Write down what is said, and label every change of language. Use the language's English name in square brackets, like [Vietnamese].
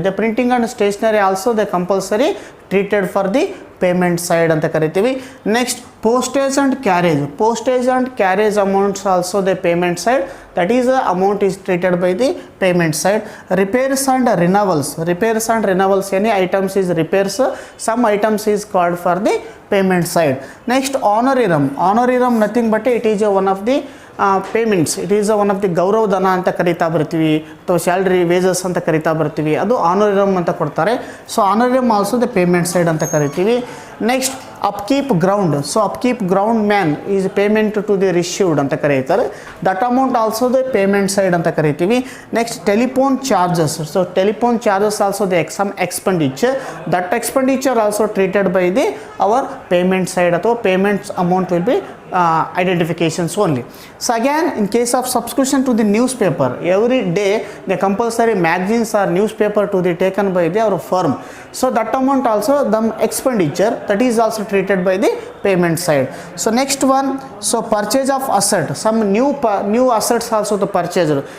[English] The printing and stationery also the compulsory treated for the payment side [Kannada] anta karitivi. [English] Next, Postage and carriage amounts also the payment side, that is the amount is treated by the payment side. Repairs and renewals, any items is repairs, some items is called for the payment side. Next, honorarium nothing but it is one of the payments, it is one of the [Kannada] ಗೌರವ ಧನ ಅಂತ ಕರಿತಾ ಬರ್ತೀವಿ, ಅಥವಾ salary wages ಅಂತ ಕರಿತಾ ಬರ್ತೀವಿ, ಅದು ಆನೋರಿಯಮ್ ಅಂತ ಕೊಡ್ತಾರೆ. [English] so honorarium also the payment side [Kannada] ಅಂತ ಕರಿತೀವಿ. [English] next upkeep ground, so upkeep ground man is payment to the received [Kannada] ಅಂತ ಕರೀತಾರೆ, [English] That amount also the payment side ಅಂತ ಕರಿತೀವಿ. Next telephone charges, so telephone charges also the some expenditure, that expenditure also treated by the our payment side, [Kannada] ಅಥವಾ [English] Payments amount will be identifications only. So again, in case of subscription to the newspaper, every day the compulsory magazines or newspaper to be taken by our firm, so that amount also the expenditure, that is also treated by the payment side. So next one, so purchase of asset, some new assets also the purchased.